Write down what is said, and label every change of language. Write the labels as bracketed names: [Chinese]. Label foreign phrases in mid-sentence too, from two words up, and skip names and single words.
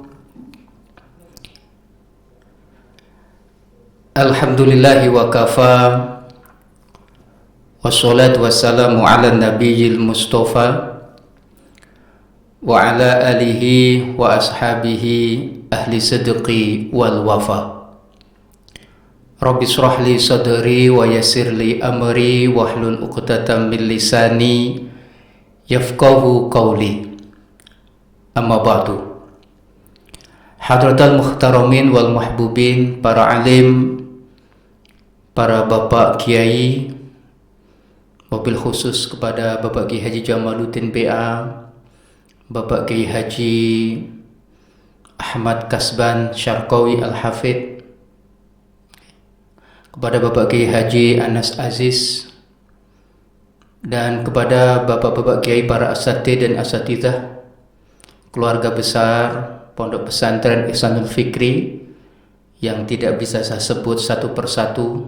[Arabic] الحمد لله وكفى، والصلاة والسلام على النبي المصطفى وعلى آله وأصحابه أهل الصدق والوفاء. رب اشرح لي صدري ويسر لي أمري واحلل عقدة من لساني يفقهوا قولي. أما بعد. حضرات المحترمين والمحبوبين, [Indonesian] para alim, para bapak kiai, [Arabic] وبالخصوص [Indonesian] kepada Bapak Kiai Haji Jamaluddin BA, Bapak Kiai Haji Ahmad Kasban Syarqawi Al-Hafidh, kepada Bapak Kiai Haji Anas Aziz, dan kepada Bapak-Bapak Kiai para asatidz dan asatidzah, keluarga besar Pondok Pesantren Ihsanul Fikri yang tidak bisa saya sebut satu persatu.